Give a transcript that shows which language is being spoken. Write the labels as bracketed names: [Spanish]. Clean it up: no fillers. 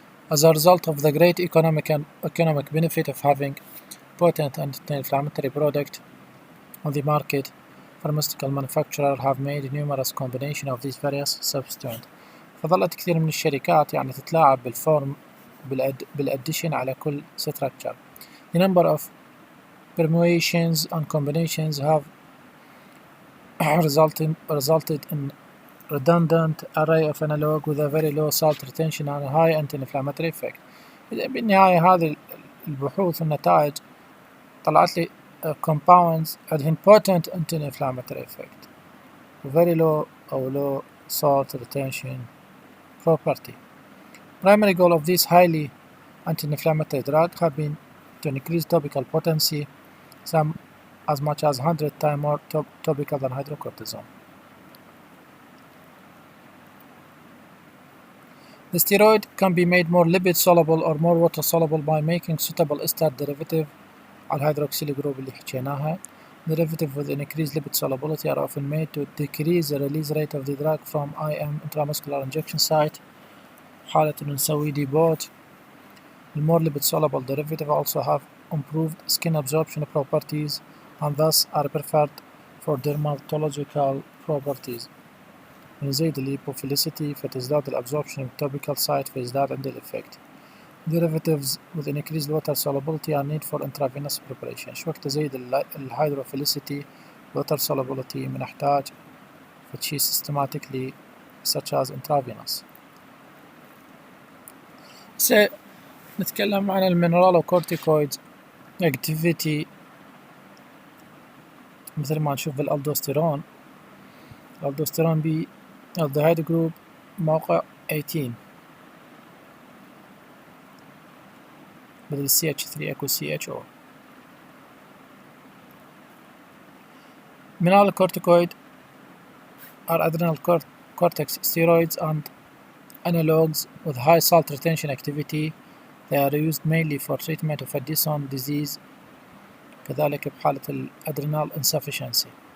[English] As a result of the great economic benefit of having potent anti-inflammatory product on the market, pharmaceutical manufacturers have made numerous combinations of these various substances. [Arabic] فظلت كثير من الشركات يعني تتلاعب بالفورم بالاديشن على كل structure. [English] The number of permutations and combinations have resulted in redundant array of analog with a very low salt retention and high anti-inflammatory effect. [Arabic] بالنهاية هذه البحوث والنتائج طلعت لي compounds عندهن [English] potent anti-inflammatory effect very low [Arabic] أو [English] low salt retention property. Primary goal of this highly anti-inflammatory drug have been to increase topical potency, some as much as 100 times more topical than hydrocortisone. The steroid can be made more lipid soluble or more water soluble by making suitable ester derivative [Arabic] على الهيدروكسيل جروب اللي حكيناها. [English] Derivative with increased lipid solubility are often made to decrease the release rate of the drug from IM intramuscular injection site. [Arabic] حالة إنه نسوي debot. [English] The more lipid soluble derivative also have improved skin absorption properties and thus are preferred for dermatological properties. [Arabic] نزيد الليبوفيليسيتي فتزداد الابزوربشن [English] topical site [Arabic] فيزداد عند الإفكت. [English] Derivatives with increased water solubility are need for intravenous preparation. [Arabic] شو وقت تزيد الهيدروفيليسيتي [English] water solubility [Arabic] بنحتاج فتشي [English] systematically such as intravenous. [Arabic] نتكلم عن المينرالوكورتيكويد activity مثل ما نشوف بالالدوستيرون. الالدوستيرون بي الدهايد جروب موقع 18 بدل CH3 اكو CHO. [English] Mineralocorticoid are adrenal cortex steroids and analogues with high salt retention activity. They are used mainly for treatment of Addison disease [Arabic] كذلك بحالة الادرينال [English] insufficiency.